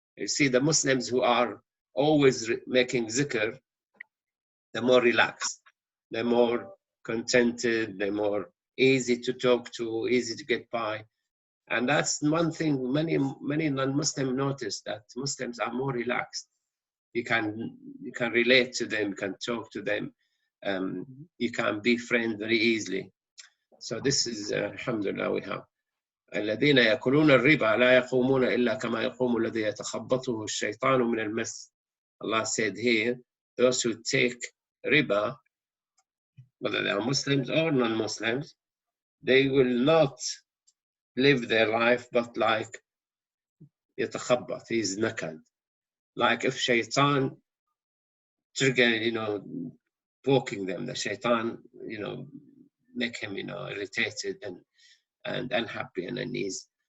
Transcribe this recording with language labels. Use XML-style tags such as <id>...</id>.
<en>You see, the Muslims who are always making zikr, they're more relaxed, they're more contented, they're more easy to talk to, easy to get by. And that's one thing many non-Muslims notice, that Muslims are more relaxed. You can relate to them, you can talk to them, you can be friends very easily. So this is alhamdulillah we have.</en> <ar>الذين يأكلون الربا لا يقومون إلا كما يقوم الذي يتخبطه الشيطان من المس.</ar> <en>Allah said here, those who take riba, whether they are Muslims or non-Muslims, they will not live their life but like يتخبط, he's naked. Like if shaitan trigger, poking them, the shaitan, make him, irritated and unhappy and uneasy.</en>